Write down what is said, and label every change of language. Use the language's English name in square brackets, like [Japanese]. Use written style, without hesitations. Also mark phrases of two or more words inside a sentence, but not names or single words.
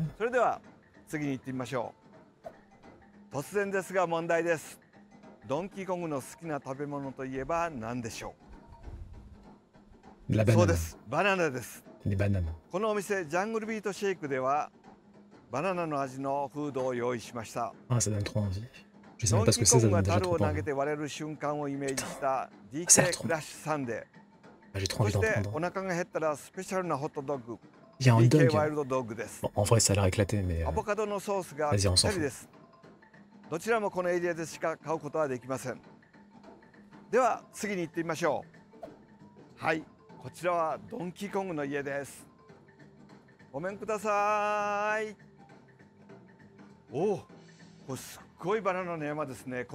[Japanese] それでは次に行ってみましょう。突然ですが問題です。ドンキーコングの好きな食べ物といえば何でしょう？ [French] La [Japanese] そう [French] banane. [Japanese] です、バナナです。 [French] Les bananes. [Japanese] このお店ジャングルビートシェイクではバナナの味のフードを用意しました。 [French] Ah, ça donne trop envie. Je sais [Japanese] ド [French] même [Japanese] ン [French] pas [Japanese] キ [French] ce que [Japanese] ー [French] c'est, [Japanese] コン [French] ça [Japanese] グ [French] donne [Japanese] が [French] déjà [Japanese] 樽を [French] trop [Japanese] 投げ [French] envie. [Japanese] て割れる瞬間をイメージした [French] Ça a [Japanese] DK [French] trop [Japanese] クラッシュサンデー。 [French] Ah, j'ai trop [Japanese] そ [French] envie [Japanese] し [French] d'en [Japanese] て [French] prendre. [Japanese] お腹が減ったらスペシャルなホットドッグ [French] Il y a un [Japanese] DK [French] dog. [Japanese] ワイルドドッグです。 [French] Bon, en vrai, ça a l'air éclaté, mais. [Japanese] アボカドのソースが [French] Vas-y, [Japanese] ぴ [French] on [Japanese] っ [French] s'en [Japanese] たりです。どちらもこのエリアでしか買うことはできません。では次に行ってみましょう。はい、こちらはドンキーコングの家です。ごめんください。おお、これすっごいバナナの山ですね。